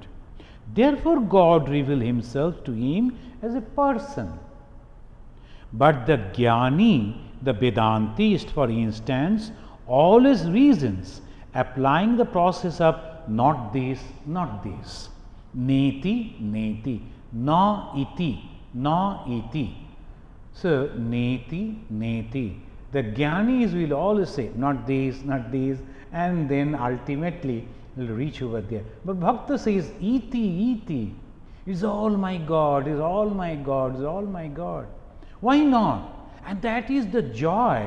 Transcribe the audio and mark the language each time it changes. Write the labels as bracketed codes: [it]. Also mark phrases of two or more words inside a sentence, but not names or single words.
[en] Therefore, God reveals himself to him as a person. But the jnani, the Vedantist, for instance, always reasons, applying the process of not this, not this. [sa] Neti, neti, na iti. So, neti, neti. [en] The jnanis will always say, not this, and then ultimately will reach over there. But Bhakta says, [sa] Iti, Iti, [en] is all my God, is all my God, is all my God. Why not? And that is the joy.